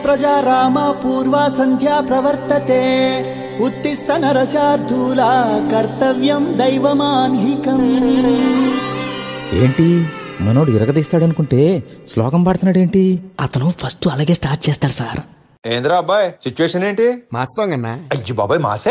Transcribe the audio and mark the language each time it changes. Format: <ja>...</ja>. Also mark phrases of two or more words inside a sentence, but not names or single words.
<sa>प्रजा रामा पूर्वा संध्या प्रवर्तते उत्तिष्ठ नरशार्दूला कर्तव्यं दैवमान्हिकम्</sa> <te>ఏంటి మనోడు ఇరగదీస్తాడనుకుంటే శ్లోకం పాడుతున్నాడేంటి? అతను ఫస్ట్ అలాగే స్టార్ట్ చేస్తాడు సార్. ఏంద్రా అబ్బాయి సిచ్యువేషన్ ఏంటి?</te> <en>mass song అన్నా.</en> <te>అయ్యి బాబాయ్ మాసే.</te>